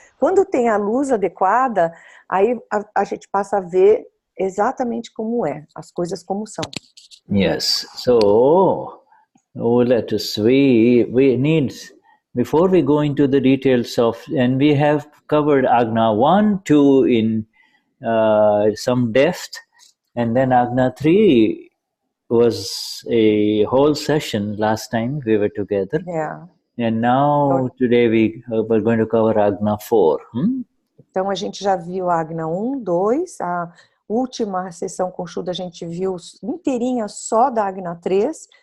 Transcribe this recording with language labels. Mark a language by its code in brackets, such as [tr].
[pt] Quando tem a luz adequada, aí a gente passa a ver exatamente como as coisas como são. [en] Yes. So let us we need, before we go into the details of, and we have covered Agna 1, 2 in some depth, and then Agna 3 was a whole session last time we were together. Yeah. And now today we're going to cover Agna 4. [pt] Então a gente já viu Agna 1, 2, a última sessão com Shuddha a gente viu inteirinha só da Agna 3.